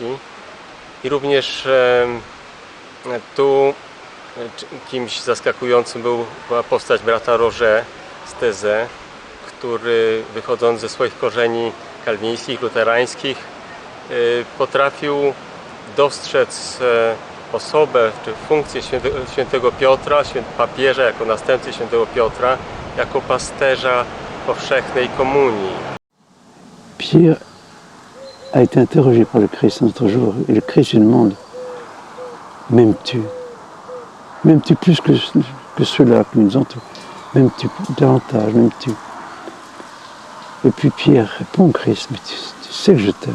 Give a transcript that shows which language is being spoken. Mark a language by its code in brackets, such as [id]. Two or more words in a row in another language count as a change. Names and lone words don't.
[pl] I również tu kimś zaskakującym była postać brata Roger z Taizé, który wychodząc ze swoich korzeni kalwinińskich, luterańskich, potrafił dostrzec osobę czy funkcję świętego Piotra, papieża jako następcy świętego Piotra, jako pasterza powszechnej komunii. [fr] Pierre a été interrogé par le Christ un autre jour, et le Christ lui demande: m'aimes-tu plus que ceux-là qui nous entourent? M'aimes-tu davantage? M'aimes-tu? Et puis Pierre répond au Christ: mais tu sais que je t'aime.